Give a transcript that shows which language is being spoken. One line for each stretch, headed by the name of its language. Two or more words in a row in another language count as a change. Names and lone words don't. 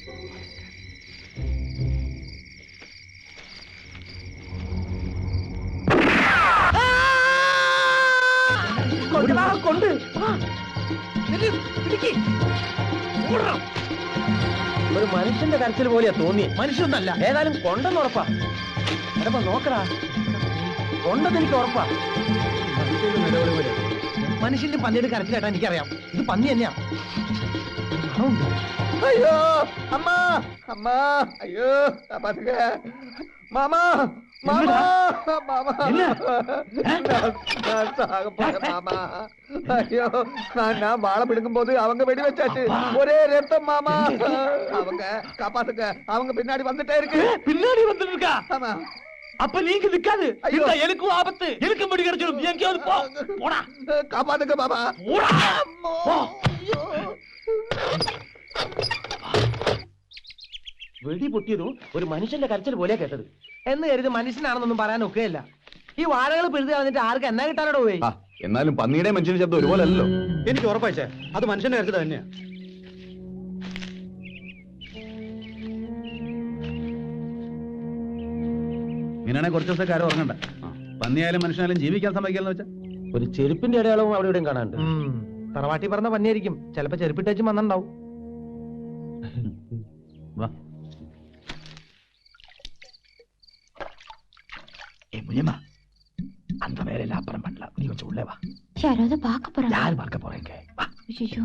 Malayalam: കൊണ്ട് ഒരു മനുഷ്യന്റെ കരച്ചിൽ പോലെയാ തോന്നി. മനുഷ്യന്നല്ല, ഏതായാലും കൊണ്ടെന്ന് ഉറപ്പാ. എടപ്പ നോക്കടാ, കൊണ്ടെന്ന് എനിക്ക് ഉറപ്പാ. മനുഷ്യന്റെ പന്നിയുടെ കരച്ചിൽ കേട്ടാ എനിക്കറിയാം, ഇത് പന്നി തന്നെയാ.
Tamil: ஐயோ அம்மா, அம்மா, ஐயோ பாத்துக்க. மாமா, மாமா, மாமா, நான் சாக போறேன் மாமா. ஐயோ, நான் வாழை பிடுங்கும் போது அவங்க வெடி வச்சாச்சு, ஒரே ரத்தம் மாமா. அவங்க காப்பாத்துக்க, அவங்க பின்னாடி வந்துட்டே இருக்கு. பின்னாடி வந்துட்டு இருக்கா? ஆமா. அப்ப நீங்க நிக்காது. எனக்கும் ஆபத்து, எனக்கு முடி கிடைச்சிடும். எங்கேயாவது போ, போடா. காப்பாத்துக்க மாமா.
Malayalam: വെടി പൊട്ടിയതും ഒരു മനുഷ്യന്റെ കരച്ചിൽ പോലെയാ കേട്ടത്. എന്ന് കരുതി മനുഷ്യനാണെന്നൊന്നും പറയാൻ ഒക്കെയല്ല. ഈ വാഴകൾ പിഴുത് കളഞ്ഞിട്ട് ആർക്ക് എന്നാ കിട്ടാനോട് പോയി? എന്നാലും പന്നിയുടെ മനുഷ്യന്റെ ശബ്ദം ഒരുപോലെ അല്ലല്ലോ. എനിക്ക് ഉറപ്പായിച്ചേ, അത് മനുഷ്യന്റെ കരച്ചിൽ തന്നെയാ. ഇങ്ങനെയാണെങ്കിൽ കുറച്ച് ദിവസം കാര്യം ഉറങ്ങണ്ട. പന്നിയായാലും മനുഷ്യനായാലും ജീവിക്കാൻ സമ്മതിക്കാന്ന് വെച്ചാ ഒരു ചെരുപ്പിന്റെ അടയാളവും അവിടെ ഇവിടെയും കാണാണ്ട്. തറവാട്ടി പറഞ്ഞ പന്നിയായിരിക്കും, ചിലപ്പോ ചെരുപ്പിട്ടേച്ചും വന്നിണ്ടാവും. വാ.
Tamil: முனியம்மா, அந்த வேலையில அப்புறம் பண்ணலாம். நீ கொஞ்சம் உள்ளே வா. யாராவது பார்க்க போறாங்க. யார் பார்க்க போறீங்க? வா. ஐயோ,